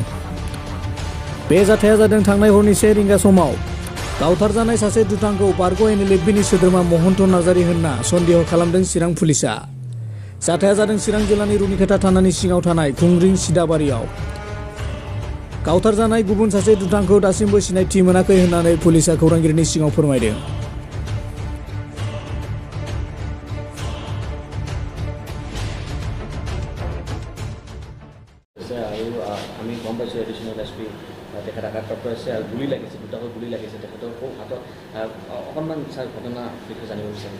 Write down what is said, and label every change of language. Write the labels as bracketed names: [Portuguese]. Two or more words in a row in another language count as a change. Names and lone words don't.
[Bodo] बे जाथाया जादों थांनाय हरनि 1 रिंगा समाव गावथारजानाय सासे दुथांखौ बारग' NLFBनि सोद्रोमा महन्त नार्जारि होनना सन्देह खालामदों चिरां पुलिसा। जाथाया जादों चिरां जिल्लानि रुनिखाता थानानि सिङाव थानाय खुंग्रिं सिदाबारियाव। गावथारजानाय गुबुन सासे दुथांखौ दासिमबो सिनायथि मोनाखै होननानै पुलिसा खौरांगिरिनि सिगाङाव फोरमायदों। [Assamese] আমি গম পাইছোঁ [English] additional SP [Assamese] তেখেত আঘাতপ্ৰাপ্ত হৈছে আৰু গুলি লাগিছে, দুটাকৈ গুলি লাগিছে তেখেতৰ খুব হাতত। অকণমান ছাৰ ঘটনা বিষয়ে জানিব বিচাৰিম।